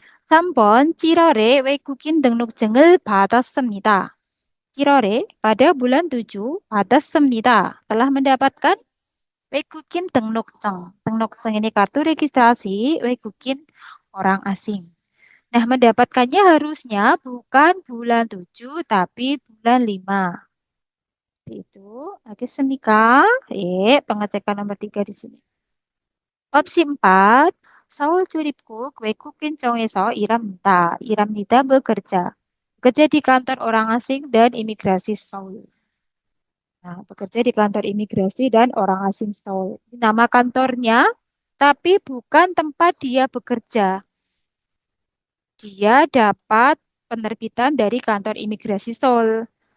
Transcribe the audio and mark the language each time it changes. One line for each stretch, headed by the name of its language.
Korean: 3번 7월에 외국인 등록증을 받았습니다. 7월에
Indonesian: pada bulan 7
Korean: 받았습니다.
Indonesian: Telah mendapatkan
Korean: 외국인 등록증. 등록증
Indonesian: ini kartu registrasi
Korean: 외국인
Indonesian: orang asing. Nah, mendapatkannya harusnya bukan bulan 7 tapi bulan 5. Itu. Oke, Semika. Pengecekan nomor 3 di sini. Opsi 4.
Korean: 서울 출입국 외국인 정에서 일합니다. 일합니다
Indonesian: bekerja. Bekerja di kantor orang asing dan imigrasi Seoul. Nah, bekerja di kantor imigrasi dan orang asing Seoul. Ini nama kantornya, tapi bukan tempat dia bekerja. Dia dapat penerbitan dari kantor imigrasi Seoul.